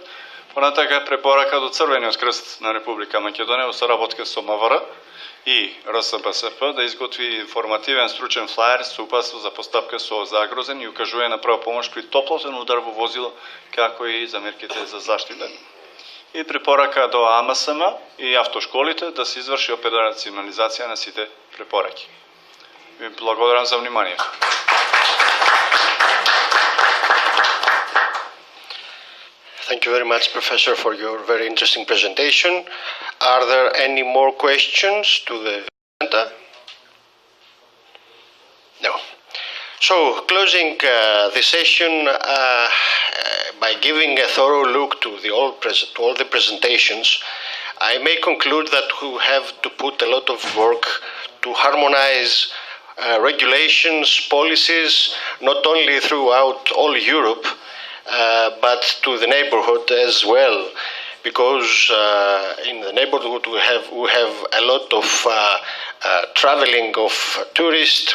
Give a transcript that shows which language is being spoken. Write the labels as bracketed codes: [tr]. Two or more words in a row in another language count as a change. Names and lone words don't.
[mk] Понатака препорака до Црвениот крст на Република Македонија во соработка со МВР и РСБСП да изготви информативен стручен флаер со упатство за постапка со загрозен и укажување на прва помош при топлотен удар во возило, како и за мерките за заштита. И препорака до АМСМ и автошколите да се изврши операционализација на сите препораки. Ви благодарам за вниманието. [en] Thank you very much, Professor, for your very interesting presentation. Are there any more questions to the presenter? No. So, closing the session by giving a thorough look to all the presentations, I may conclude that we have to put a lot of work to harmonize regulations, policies, not only throughout all Europe, but to the neighborhood as well, because in the neighborhood we have a lot of traveling of tourists.